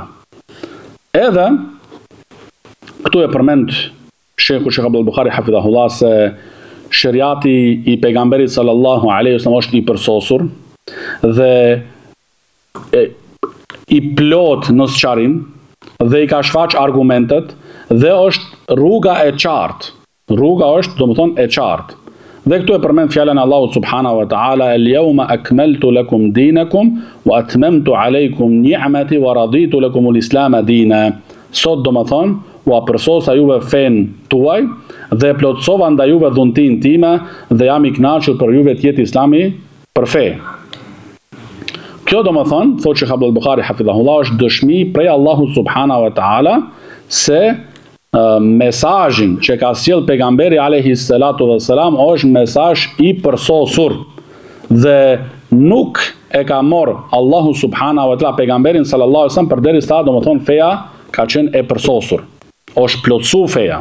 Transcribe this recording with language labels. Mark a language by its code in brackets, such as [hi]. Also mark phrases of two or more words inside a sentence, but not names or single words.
[sq] Edhe këtu e përmend Sheikhu Sheikh Abdullah Buhari hafidhahullah se shariati i pejgamberit [ar] صلى الله عليه وسلم [sq] është i përsosur dhe i plot në sqarim dhe i ka shfaq argumentet dhe është rruga e qartë. Rruga është domethënë e qartë. Dhe këtu e përmend fjalën e Allahut [ar] سبحانه وتعالى, اليوم أكملت لكم دينكم وأتممت عليكم نعمتي ورضيت لكم الإسلام دينا. [sq] Sot domethënë u përsosa juve fen tuaj dhe plotsova ndaj juve dhuntin time dhe jam i kënaqur për juve të jetë Islami për fe. Kjo domethënë, thotë Sheikh Abdullah Buhari hafidhahullah, është dëshmi prej Allahut [ar] سبحانه وتعالى [sq] se mesazhin që ka sjell pejgamberi [ar] عليه الصلاة والسلام [sq] është mesazh i përsosur dhe nuk e ka marr Allahu [ar] سبحانه وتعالى [sq] pejgamberin [ar] صلى الله عليه وسلم [sq] përderisa domethënë feja ka qenë e përsosur, është plotsu feja.